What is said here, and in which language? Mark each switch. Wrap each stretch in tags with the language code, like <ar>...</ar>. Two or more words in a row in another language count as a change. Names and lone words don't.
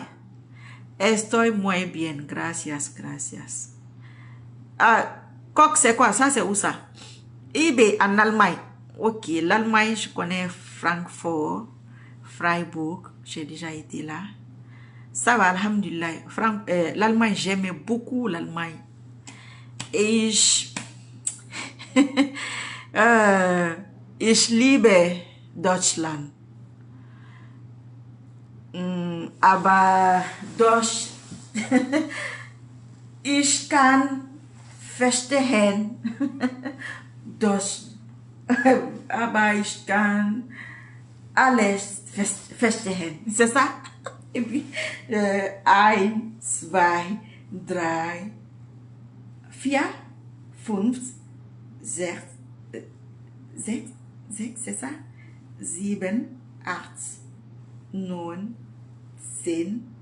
<es>Estoy muy bien. Gracias.</es> <fr>Coq, c'est quoi? Ça, c'est où ça? eBay en Allemagne. Ok, l'Allemagne, je connais Francfort, Freiburg. J'ai déjà été là. Ça va, alhamdulillah. L'Allemagne, j'aimais beaucoup l'Allemagne.</fr> <de>Ich liebe Deutschland. Aber Deutsch. Ich kann verstehen. Deutsch. Aber ich kann alles verstehen.</de> <fr>C'est ça? Et puis, 1, 2, 3, 4, 5, 6, c'est ça? 7, 8, 9, 10.</fr>